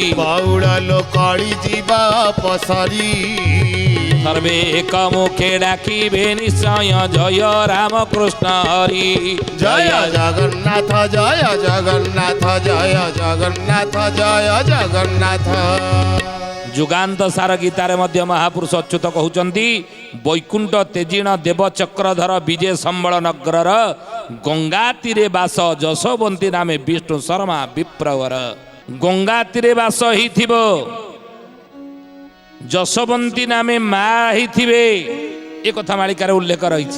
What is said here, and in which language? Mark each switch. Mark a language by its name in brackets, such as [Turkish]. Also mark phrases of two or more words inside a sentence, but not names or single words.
[Odia] ବାଉଡ଼ଲୋ କଳି ଜୀବ ପସରି ସର୍ବେ ଏକ ମୁଖେ ଡାକିବେ ନିଶ୍ଚୟ ଜୟ ରାମ କୃଷ୍ଣ ହରି ଜୟ ଜଗନ୍ନାଥ ଜୟ ଜଗନ୍ନାଥ ଜୟ ଜଗନ୍ନାଥ ଜୟ ଜଗନ୍ନାଥ ଯୁଗାନ୍ତ ସାର ଗୀତାରେ ମଧ୍ୟ ମହାପୁରୁଷ ଅଚ୍ୟୁତ କହୁଛନ୍ତି ବୈକୁଣ୍ଠ ତେଜିଣ ଦେବ ଚକ୍ରଧର ବିଜେ ସମ୍ବଳ ନଗରର ଗଙ୍ଗାତୀରେ ବାସ ଯଶୋବନ୍ତୀ ନାମେ ବିଷ୍ଣୁ ଶର୍ମା ବିପ୍ରବର। ଗଙ୍ଗାତୀରେ ବାସ ହେଇଥିବ ଯଶୋବନ୍ତୀ ନାମେ ମା ହେଇଥିବେ ଏ କଥା ମାଳିକାରେ ଉଲ୍ଲେଖ ରହିଛି।